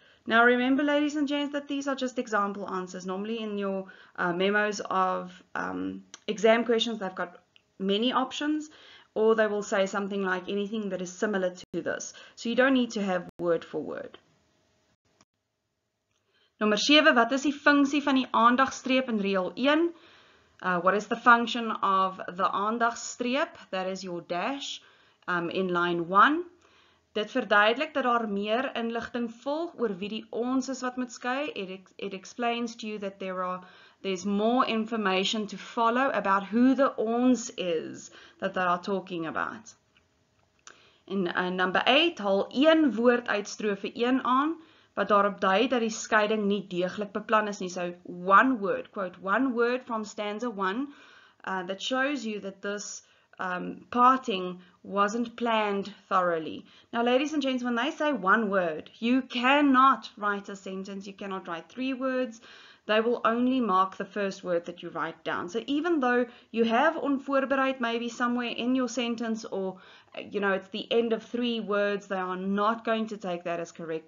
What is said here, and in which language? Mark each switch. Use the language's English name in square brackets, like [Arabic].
[English] Now remember, ladies and gents, that these are just example answers. Normally in your memos of exam questions, they've got many options, or they will say something like anything that is similar to this. So you don't need to have word for word. [Afrikaans] Nommer 7, wat is die funksie van die aandagstreep in reël 1? [English] What is the function of the aandagstreep? That is your dash in line 1. [Afrikaans] Dit verduidelik dat daar meer inligting volg oor wie die ons is wat moet skei. [English] It explains to you that there's more information to follow about who the ons is that they are talking about. In number 8, [Afrikaans] haal een woord uit strofe 1 aan wat daarop dui dat die skeiding nie deeglik beplan is nie. [English] So one word, quote, one word from stanza 1 that shows you that this parting wasn't planned thoroughly. Now, ladies and gents, when they say one word, you cannot write a sentence, you cannot write 3 words. They will only mark the first word that you write down. So even though you have onvoorbereid maybe somewhere in your sentence, or you know, it's the end of 3 words, they are not going to take that as correct.